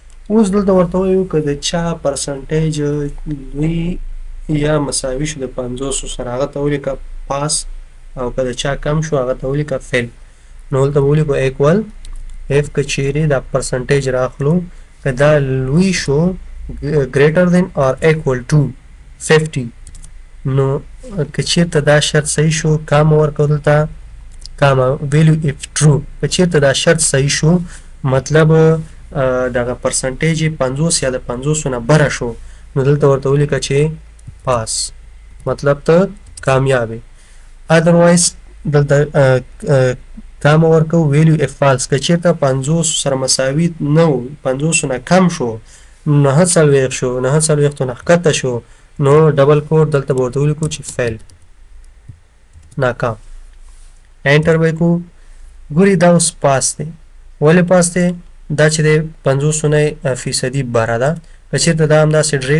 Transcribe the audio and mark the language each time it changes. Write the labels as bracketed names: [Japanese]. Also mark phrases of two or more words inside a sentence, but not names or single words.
[Pashto] اوس دلته ورته وایو که د چا پرسنټیج لوی یا مساوي شو د 50 سره هغه ته ولیکه پاس او که د چا کم شو هغه ته ولیکه فیل. نو دلته ولیکو [English] equal if [Pashto] که چیرې دا پرسنټیج راخلو که دا لوی شو [English] greater than or equal to 50 [Pashto] نو که چیرته دا شرط صحیح شو کامه ورکو دلته کامه [English] value if true [Pashto] که چیرته دا شرط صحیح شو مطلب دغه پرسنټیج 50 یا د 50 نه بره شو نو دلته ورته ولیکه چې پاس مطلب ته کامیابې. otherwise دلته کامه ورکو [English] value if false [Pashto] که چیرته 50 سره مساوي نه و 50 نه کم شو 49 شو 49 نه ښکته شو نو [English] double code [Pashto] دلته به ورته ولیکو چې فیل ناکام. انټر به کو ګوري دا اوس پاس دی ولې پاس دی دا چې د 50 نه فیصدي بره ده که چیرته دا همداسې ډرې